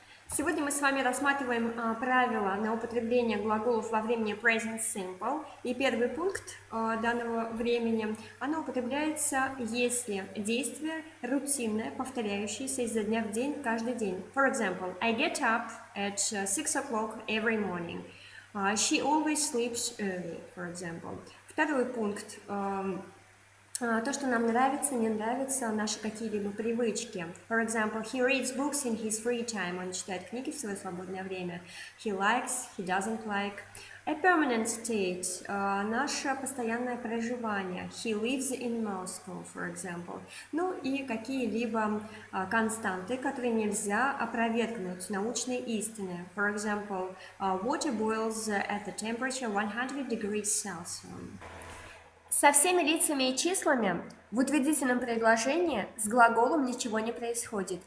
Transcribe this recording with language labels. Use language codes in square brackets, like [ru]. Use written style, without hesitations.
[ru] Сегодня мы с вами рассматриваем правила на употребление глаголов во времени present simple. И первый пункт данного времени, оно употребляется, если действие рутинное, повторяющееся изо дня в день, каждый день. [en] For example, I get up at 6 o'clock every morning. She always sleeps early, for example. [ru] Второй пункт. То, что нам нравится, не нравится, наши какие-либо привычки. [en] For example, he reads books in his free time. [ru] Он читает книги в свое свободное время. [en] He likes, he doesn't like. A permanent state [ru] – наше постоянное проживание. [en] He lives in Moscow, for example. [ru] Ну и какие-либо константы, которые нельзя опровергнуть, научные истины. [en] For example, water boils at the temperature 100 degrees Celsius. [ru] Со всеми лицами и числами в утвердительном предложении с глаголом ничего не происходит.